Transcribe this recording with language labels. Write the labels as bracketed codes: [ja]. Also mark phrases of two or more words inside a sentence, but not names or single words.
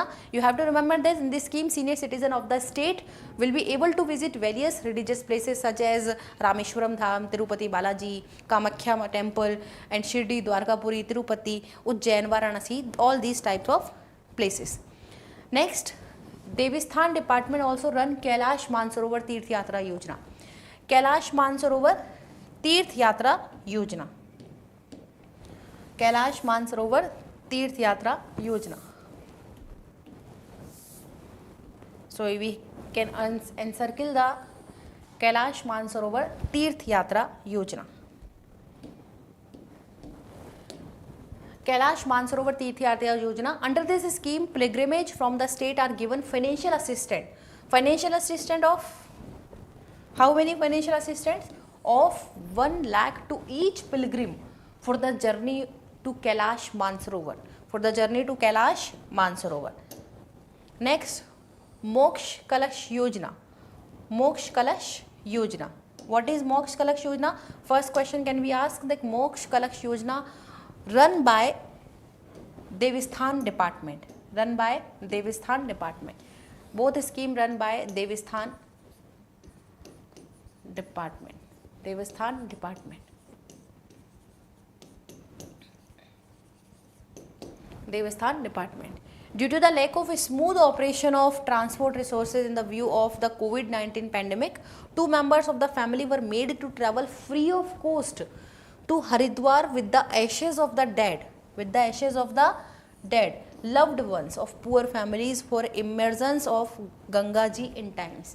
[en] You have to remember that in this scheme, senior citizen of the state will be able to visit various religious places such as Rameshwaram Dham, Tirupati Balaji, Kamakhya Temple, and Shirdi, Dwarkapuri, Tirupati, Ujjain, Varanasi, all these types of places. Next, Devasthan department also run Kailash Mansarovar Tirth Yatra Yojana. Kailash Mansarovar Tirth Yatra Yojana. Kailash Mansarovar Tirth Yatra Yojana. So we can encircle the Kailash Mansarovar Tirth Yatra Yojana. Kailash Mansarovar Tirth Yatra Yojana. Under this scheme, pilgrimage from the state are given financial assistance. Financial assistance of how many financial assistance? Of 1 lakh to each pilgrim for the journey to Kailash Mansarovar. For the journey to Kailash Mansarovar. Next, Moksh Kalash Yojana. Moksh Kalash Yojana. What is Moksh Kalash Yojana? First question can be asked that Moksh Kalash Yojana run by Devasthan department. Run by Devasthan department. Both scheme run by Devasthan department. Devasthan department. Devasthan department. Due to the lack of a smooth operation of transport resources in the view of the COVID-19 pandemic, 2 members of the family were made to travel free of cost to Haridwar with the ashes of the dead, loved ones of poor families for immersions of Ganga Ji in times.